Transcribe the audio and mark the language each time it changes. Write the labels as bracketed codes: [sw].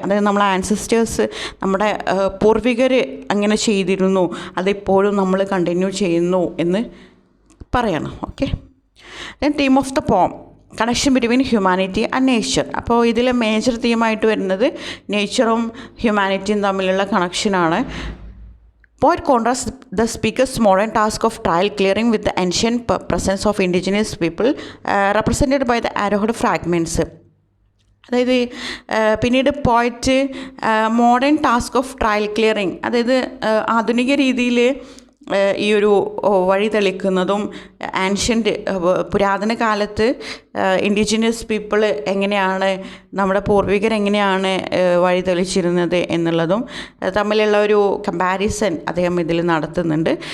[ml] അതായത് നമ്മളെ ആൻസിസ്റ്റേഴ്സ്, നമ്മുടെ പൂർവികർ അങ്ങനെ ചെയ്തിരുന്നു, അതിപ്പോഴും നമ്മൾ കണ്ടിന്യൂ ചെയ്യുന്നു എന്ന് പറയണം. Okay. [en] Then theme of the poem, connection between humanity and nature. [ml] അപ്പോൾ ഇതിൽ മേജർ തീമായിട്ട് വരുന്നത് നേച്ചറും ഹ്യൂമാനിറ്റിയും തമ്മിലുള്ള കണക്ഷനാണ്. [en] Poet contrasts the speaker's modern task of trial clearing with the ancient presence of indigenous people represented by the arrowhead fragments. [ml] അതായത് പിന്നീട് poet modern task of trial clearing, അതായത് ആധുനിക രീതിയിൽ ഈ ഒരു വഴി തെളിക്കുന്നതും ആൻഷ്യൻ്റ് പുരാതന കാലത്ത് ഇൻഡിജിനസ് പീപ്പിൾ എങ്ങനെയാണ്, നമ്മുടെ പൂർവികർ എങ്ങനെയാണ് വഴി തെളിച്ചിരുന്നത് എന്നുള്ളതും തമ്മിലുള്ള ഒരു കമ്പാരിസൺ അദ്ദേഹം ഇതിൽ നടത്തുന്നുണ്ട്.